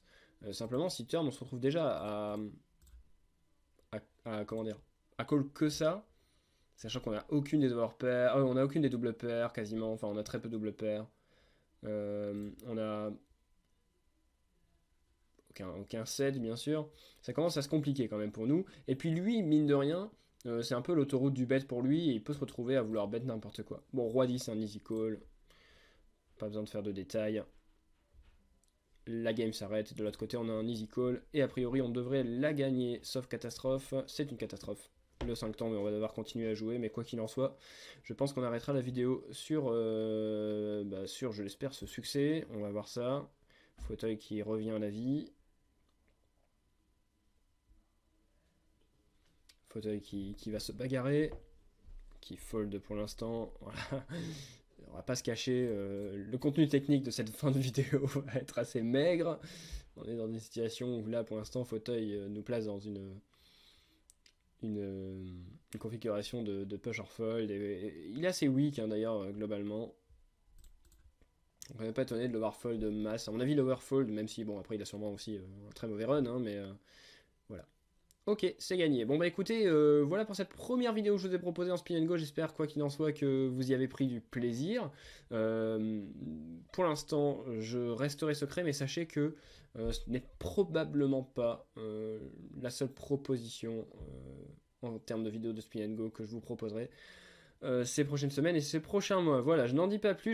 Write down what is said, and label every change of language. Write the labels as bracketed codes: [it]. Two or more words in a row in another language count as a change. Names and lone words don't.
[fr] Simplement, si turn, on se retrouve déjà comment dire, à call que ça, sachant qu'on a aucune des overpairs, on a aucune des [en] double pairs [fr] quasiment, enfin on a très peu de [en] double pairs. [fr] On a aucun set bien sûr. Ça commence à se compliquer quand même pour nous. Et puis lui, mine de rien, c'est un peu l'autoroute du bet pour lui, et il peut se retrouver à vouloir bet n'importe quoi. Bon, Roi 10, c'est un [en] easy call. [fr] Pas besoin de faire de détails. la game s'arrête. De l'autre côté, on a un [en] easy call. [fr] Et a priori, on devrait la gagner, sauf catastrophe. C'est une catastrophe. Le 5 temps, mais on va devoir continuer à jouer. Mais quoi qu'il en soit, je pense qu'on arrêtera la vidéo sur, sur je l'espère, ce succès. On va voir ça. Fauteuil qui revient à la vie. Fauteuil qui va se bagarrer. Qui fold pour l'instant. Voilà. On va pas se cacher, le contenu technique de cette fin de vidéo va être assez maigre. On est dans une situation où là pour l'instant Fauteuil nous place dans une configuration de [en] push or fold. [fr] Et il est assez weak hein, d'ailleurs globalement. On n'est pas étonné de le voir fold de masse. À mon avis [en] lower fold, [fr] même si bon après il a sûrement aussi un très mauvais run, hein, mais voilà. Ok, c'est gagné. Bon bah écoutez, voilà pour cette première vidéo que je vous ai proposée en Spin and Go. J'espère quoi qu'il en soit que vous y avez pris du plaisir. Pour l'instant, je resterai secret, mais sachez que ce n'est probablement pas la seule proposition en termes de vidéos de Spin and Go que je vous proposerai ces prochaines semaines et ces prochains mois. Voilà, je n'en dis pas plus.